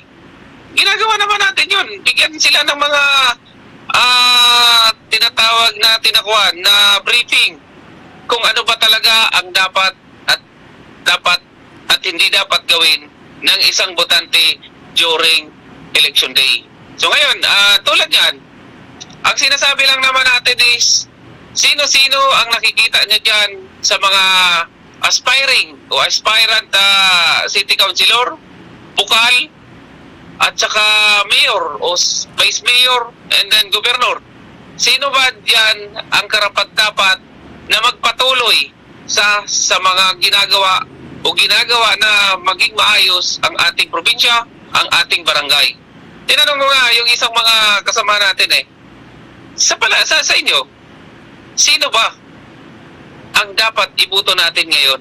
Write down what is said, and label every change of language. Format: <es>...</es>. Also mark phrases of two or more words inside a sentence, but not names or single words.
<tl>Ginagawa naman natin yun. Bigyan sila ng mga tinatawag na tinakuan na briefing kung ano ba talaga ang dapat at hindi dapat gawin ng isang botante</tl> <en>during election day.</en> <tl>So ngayon, tulad yan, ang sinasabi lang naman natin is sino-sino ang nakikita niya dyan sa mga aspiring o</tl> <en>aspirant city councilor,</en> <tl>bukal, at saka mayor o</tl> <en>vice mayor and then governor.</en> <tl>Sino ba diyan ang karapat-dapat na magpatuloy sa mga ginagawa o ginagawa na maging maayos ang ating probinsya, ang ating barangay? Tinanong ko nga yung isang mga kasama natin sa inyo, sino ba ang dapat iboto natin ngayon?</tl>